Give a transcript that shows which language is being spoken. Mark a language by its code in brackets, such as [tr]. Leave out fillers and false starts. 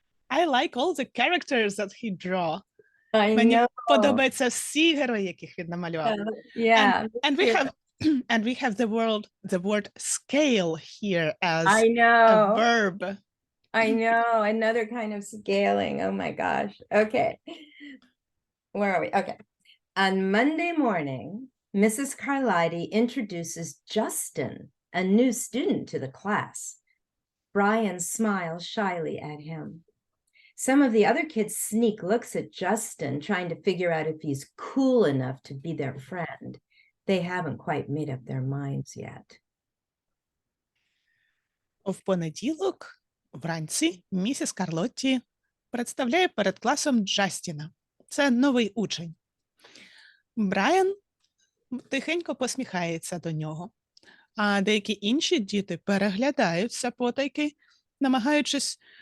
[en] I like all the characters that he draw. I [uk] Мені [en] know. [uk] подобаються всі герої, яких він намалював. [en] Yeah. And we have the word scale here as I a know. verb. I know. Another kind of scaling. Oh my gosh. Okay. Where are we? Okay. On Monday morning, Mrs. Carlide introduces Justin, a new student to the class. Brian smiles shyly at him. Some of the other kids sneak looks at Justin, trying to figure out if he's cool enough to be their friend. They haven't quite made up their minds yet. [uk] В понеділок вранці місіс Карлотті представляє перед класом Джастіна. Це новий учень. Брайан тихенько посміхається до нього, а деякі інші діти переглядаються потайки, намагаючись